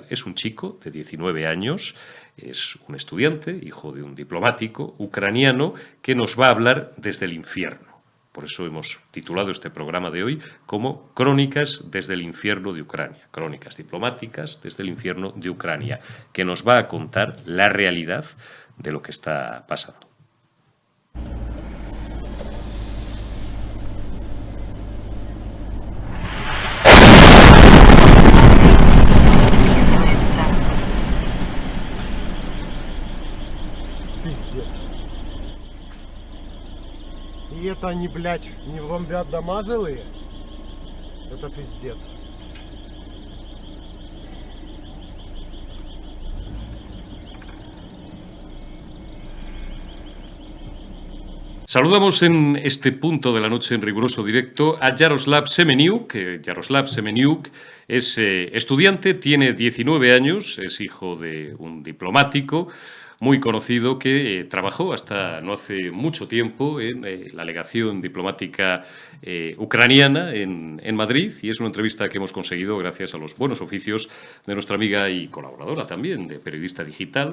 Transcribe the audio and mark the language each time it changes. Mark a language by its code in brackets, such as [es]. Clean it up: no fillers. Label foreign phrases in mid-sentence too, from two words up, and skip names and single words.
[es] Es un chico de 19 años, es un estudiante, hijo de un diplomático ucraniano, que nos va a hablar desde el infierno. Por eso hemos titulado este programa de hoy como Crónicas desde el infierno de Ucrania, crónicas diplomáticas desde el infierno de Ucrania, que nos va a contar la realidad de lo que está pasando. [ru] Пиздец. И это они, блядь, не бомбят дома жилые? Это пиздец. [es] Saludamos en este punto de la noche en riguroso directo a Yaroslav Semeniuk. Yaroslav Semeniuk es estudiante, tiene 19 años, es hijo de un diplomático muy conocido que trabajó hasta no hace mucho tiempo en la legación diplomática ucraniana en Madrid, y es una entrevista que hemos conseguido gracias a los buenos oficios de nuestra amiga y colaboradora también, de Periodista Digital.